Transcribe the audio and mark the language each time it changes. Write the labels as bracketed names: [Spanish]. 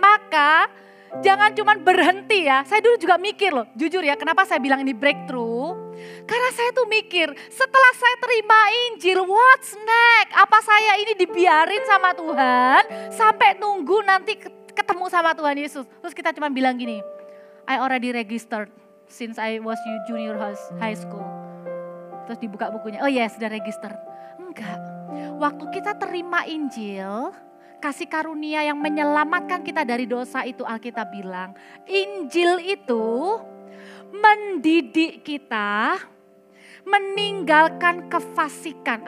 [Indonesian] Maka jangan cuma berhenti ya. Saya dulu juga mikir loh, jujur ya, kenapa saya bilang ini breakthrough? Karena saya tuh mikir, setelah saya terima Injil, [English] what's next? [Indonesian] Apa saya ini dibiarin sama Tuhan sampai nunggu nanti ketemu sama Tuhan Yesus? Terus kita cuma bilang gini, [English] I already registered since I was junior high school. [Indonesian] Terus dibuka bukunya, [English] oh yes, [Indonesian] sudah register. Enggak, waktu kita terima Injil, kasih karunia yang menyelamatkan kita dari dosa itu, Alkitab bilang, Injil itu mendidik kita meninggalkan kefasikan.